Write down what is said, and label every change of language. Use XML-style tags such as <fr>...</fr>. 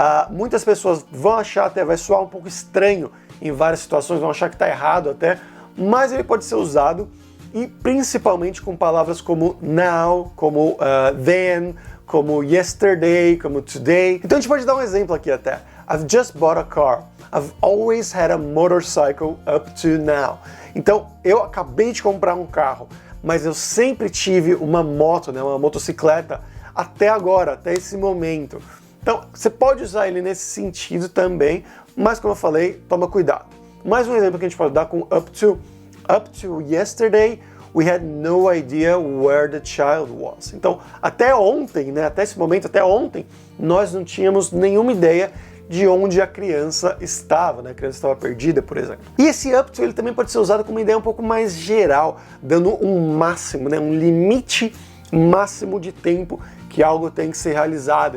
<pt>Muitas pessoas vão achar até, vai soar um pouco estranho em várias situações, vão achar que está errado até, mas ele pode ser usado e principalmente com palavras como now, como then, como yesterday, como today. Então a gente pode dar um exemplo aqui até.</pt> <en>I've just bought a car. I've always had a motorcycle up to now.</en> <pt>Então, eu acabei de comprar um carro, mas eu sempre tive uma moto, né, uma motocicleta, até agora, até esse momento. Então, você pode usar ele nesse sentido também, mas como eu falei, toma cuidado. Mais um exemplo que a gente pode dar com up to. Up to yesterday, we had no idea where the child was. Então, até ontem, né, até esse momento, até ontem, nós não tínhamos nenhuma ideia de onde a criança estava, né? A criança estava perdida, por exemplo. E esse up to ele também pode ser usado com uma ideia um pouco mais geral, dando um máximo, né? Um limite máximo de tempo que algo tem que ser realizado.</pt>